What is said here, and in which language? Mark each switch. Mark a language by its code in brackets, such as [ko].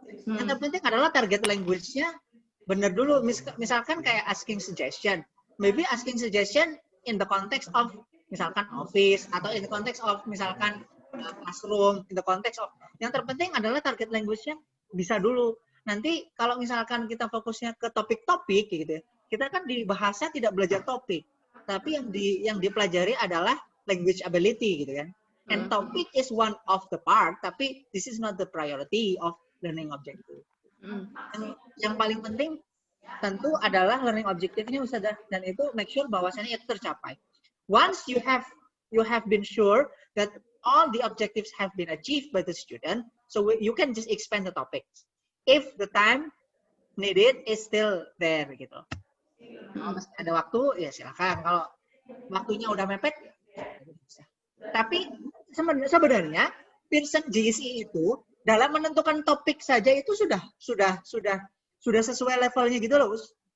[id] Yang terpenting adalah target language-nya benar dulu. Misalkan kayak [en] asking suggestion. Maybe asking suggestion in the context of misalkan office atau in the context of misalkan classroom, in the context of, [id] yang terpenting adalah target language-nya bisa dulu. Nanti kalau misalkan kita fokusnya ke topik-topik gitu ya, kita kan di bahasa tidak belajar topik, tapi yang dipelajari adalah language ability gitu kan. [en] And topic is one of the part, [id] tapi [en] this is not the priority of learning objective. [id] Yang paling penting tentu adalah learning objective-nya Ustazah, dan itu make sure bahwasannya itu tercapai. [en] Once you have been sure that all the objectives have been achieved by the student, so you can just expand the topics. If the time needed is still there [id] gitu. Kalau masih ada waktu ya silakan. Kalau waktunya udah mepet, tapi sebenarnya Pearson GC itu dalam menentukan topik saja itu sudah sesuai levelnya gitu loh, Us.